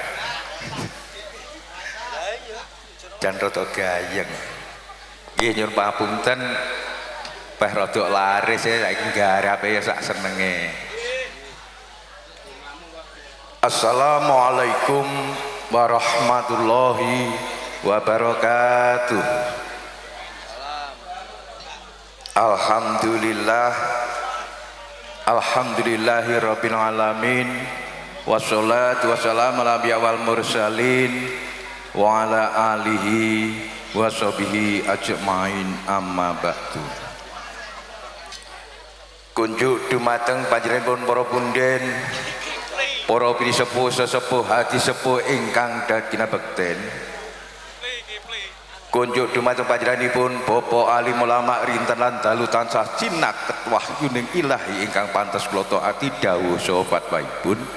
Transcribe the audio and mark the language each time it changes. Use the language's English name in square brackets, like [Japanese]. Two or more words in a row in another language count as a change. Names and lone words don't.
[Javanese] jan rada gayeng nggih nyuwun papunten peh rada laris saiki garape ya sak senenge. [Arabic] السلام عليكم ورحمة الله وبركاته. الحمد لله الحمد لله رب العالمين والصلاة والسلام على أنبياء والمرسلين وعلى آله وصحبه أجمعين أما بعد. [Javanese] Kunjuk dumateng panjenenganipun para punden para pini sepuh sesepuh hati sepuh ingkang dadi bekten kunjuk dumateng panjenenganipun Bapak alim ulama rinten lan dalu tansah cinaket wahyuning ilahi ingkang pantes kula taati dawuh saha fatwaipun.